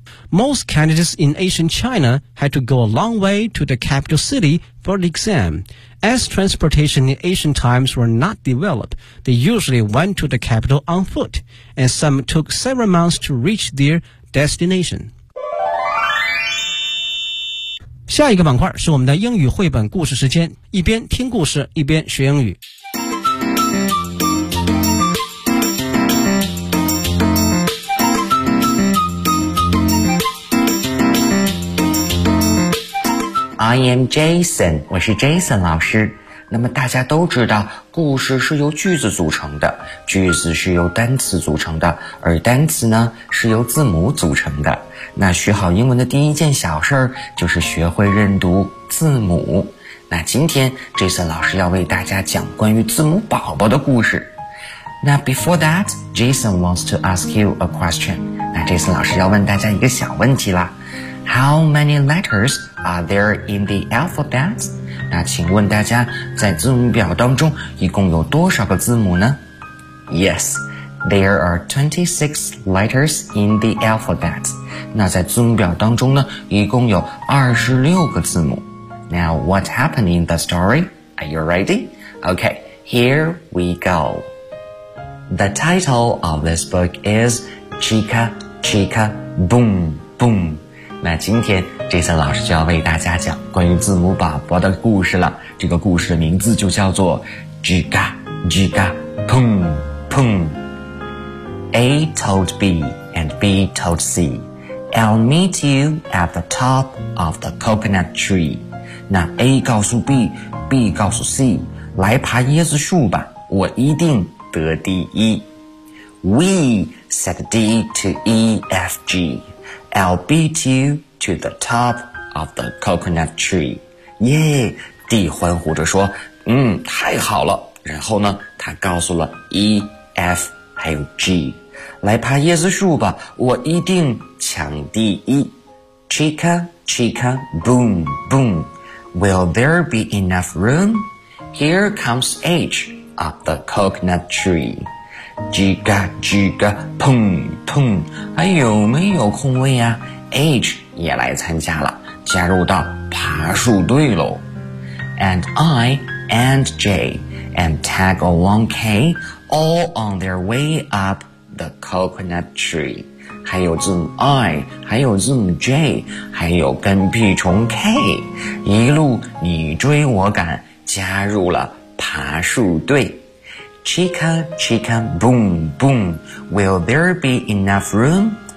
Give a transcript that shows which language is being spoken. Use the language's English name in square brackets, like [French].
[English] Most candidates in ancient China had to go a long way to the capital city for the exam. As transportation in ancient times were not developed, they usually went to the capital on foot, and some took several months to reach their destination. [Chinese] 下一个板块是我们的英语绘本故事时间，一边听故事，一边学英语。 [English] I am Jason, [Chinese] 我是 Jason 老师。那么大家都知道故事是由句子组成的，句子是由单词组成的，而单词呢是由字母组成的。那学好英文的第一件小事就是学会认读字母。那今天 Jason 老师要为大家讲关于字母宝宝的故事。 [English] 那 before that, Jason wants to ask you a question. [Chinese] 那 Jason 老师要问大家一个小问题啦。 [English] How many letters are there in the alphabet? [Chinese] 那请问大家在字母表当中一共有多少个字母呢？ [English] Yes, there are 26 letters in the alphabet. [Chinese] 那在字母表当中呢一共有26个字母。 [English] Now what happened in the story? Are you ready? Okay, here we go. The title of this book is Chica Chica Boom Boom. [Chinese] 那今天Jason老师就要为大家讲关于字母宝宝的故事了。这个故事的名字就叫做 Giga Giga Pum Pum. [English] A told B and B told C, I'll meet you at the top of the coconut tree. [Chinese] 那 A 告诉 B, B 告诉 C, 来爬椰子树吧，我一定得第一。 [English] We said D to E F G, I'll beat youTo the top of the coconut tree. [Chinese] Yay! D 欢呼着说太好了。然后呢他告诉了 E, F, 还有 G, 来爬椰子树吧，我一定抢第一。 [English] Chica, Chica, boom, boom. Will there be enough room? Here comes H up the coconut tree. Giga, Giga, boom, boom. [Chinese] 还有没有空位啊？ H 也来参加了，加入到爬树队喽。 [English] And I and J and tag along K all on their way up the coconut tree. [Chinese] 还有字母 I, 还有字母 J, 还有跟屁虫 K, 一路你追我赶，加入了爬树队。 [English] Chica, chica, boom, boom. Will there be enough room?